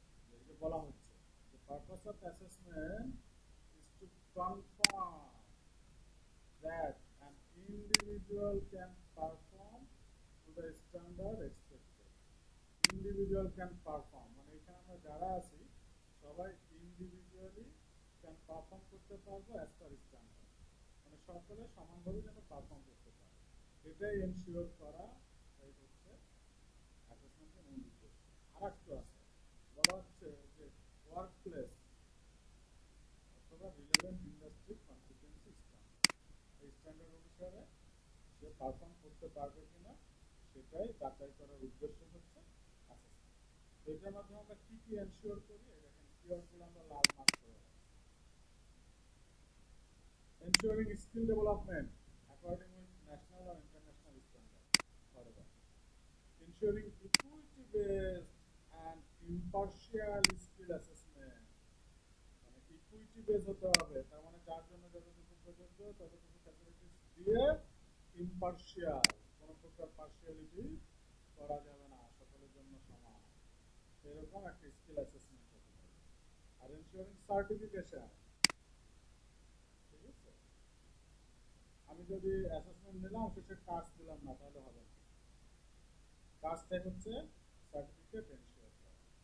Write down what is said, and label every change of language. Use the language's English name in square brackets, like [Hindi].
[Bangla] যেটা বলা হচ্ছে [English] the purpose of assessment is to confirm that an individual can perform to the standard expected. Individual can perform [Bangla] মানে এখানে আমরা যারা আছি সবাই ইন্ডিভিজুয়ালি ক্যান পারফর্ম করতে পারবো অ্যাজ পার স্ট্যান্ডার্ড, মানে সকলে সমানভাবে যেন পারফর্ম করতে পারে, এটাই এনশিওর করা এই হচ্ছে অ্যাসেসমেন্টের মূল উদ্দেশ্য। আর একটা আছে, বলা হচ্ছে যে ওয়ার্ক প্লেস অথবা রিলেভেন্ট ইন্ডাস্ট্রি কম্পিটেন্সি স্ট্যান্ডার্ড, এই স্ট্যান্ডার্ড অনুসারে সে পারফর্ম করতে পারবে কিনা সেটাই যাচাই করার উদ্দেশ্য হচ্ছে অ্যাসেসমেন্ট। তো এটার মাধ্যমে আমরা কি কি এনশিওর করি, দেখেন কিওয়ার্ডগুলো আমরা লাল মার্ক করে রাখি। [English] Ensuring skill development according with national or international standards. Whatever. Ensuring equity-based and impartial skill assessment. [Bangla] মানে ইকুইটি বেস হতে হবে, তার মানে যার জন্য যতটুকু প্রযোজ্য ততটুকু ফ্যাসিলিটিস দিয়ে ইম্পার্শিয়াল, কোনো প্রকার পার্শিয়ালিটি করা যাবে না, সকলের জন্য সমান, এরকম একটা স্কিল অ্যাসেসমেন্ট হতে পারে। আর এনশিওরিং সার্টিফিকেশন, ঠিক আছে, আমি যদি অ্যাসেসমেন্ট নিলাম শেষে কাজ দিলাম না তাহলে হবে না, কাজটাই হচ্ছে সার্টিফিকেট এনশিওর করা।